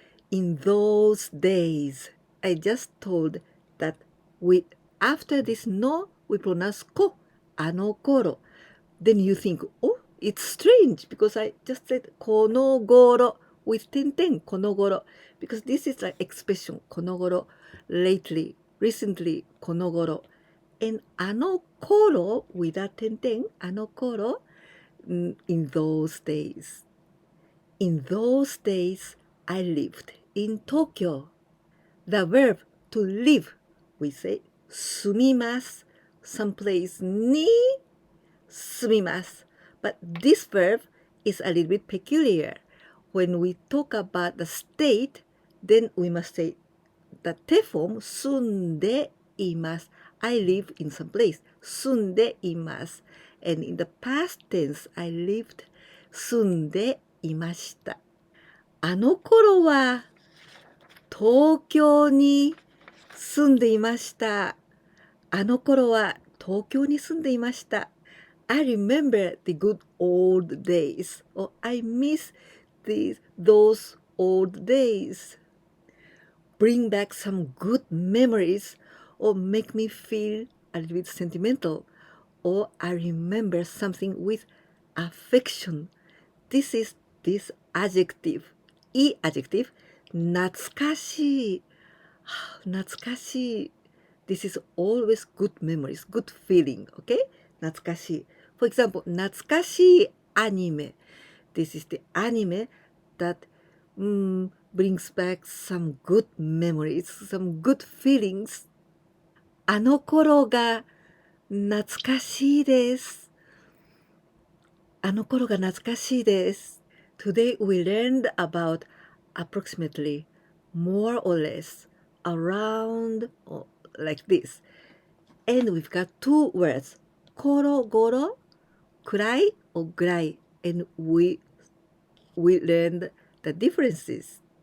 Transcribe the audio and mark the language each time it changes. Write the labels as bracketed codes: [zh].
[en] In those days, I just told that after this no, we pronounce こ あの頃 Then you think, oh, it's strange because I just said この頃 with 点々この頃 because this is an expression この頃 lately, recently この頃 and あの頃 without 点々あの頃 in those days. In those days, I lived in Tokyo. The verb to live, we say 住みます。 Someplace に住みます。 But this verb is a little bit peculiar. When we talk about the state, then we must say the te form 住んでいます。 I live in some place. 住んでいます。 And in the past tense, I lived 住んでいました。 [ja] あの頃は東京に住んでいました。あの頃は東京に住んでいました。 [en] I remember the good old days. Or I miss those old days. Bring back some good memories or make me feel a little bit sentimental. Or I remember something with affection. This is this adjective. いい adjective. [ja] 懐かしい。懐かしい。 [en] This is always good memories, good feeling, okay? [ja] 懐かしい。 [en] For example, [ja] 懐かしいアニメ。 [en] This is the anime that brings back some good memories, some good feelings. [ja] あの頃が懐かしいです。あの頃が懐かしいです。 [en] Today we learned about approximately, more or less, around, or like this. And we've got two words, ころごろ, KURAI or GURAI. And we learned the differences.